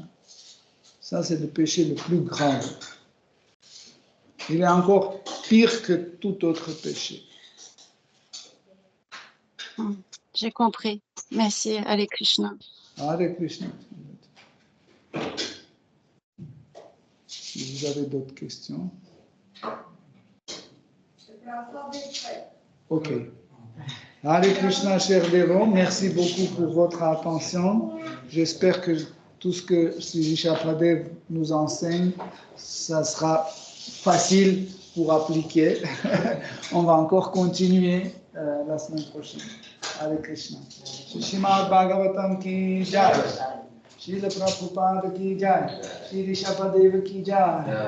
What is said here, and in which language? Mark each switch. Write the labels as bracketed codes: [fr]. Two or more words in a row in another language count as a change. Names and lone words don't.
[fr] Ça, c'est le péché le plus grave. Il est encore pire que tout autre péché. J'ai compris. Merci, Hare Krishna. Hare Krishna. Si vous avez d'autres questions. Ok. Hare Krishna, chers dévots, merci beaucoup pour votre attention. J'espère que tout ce que Sri Rishabhadev nous enseigne, ça sera facile pour appliquer. On va encore continuer la semaine prochaine. Hare Krishna. [hi] श्रीमद् भागवतम् की जय। श्रील प्रभुपाद की जय. श्री ऋषभदेव की जय.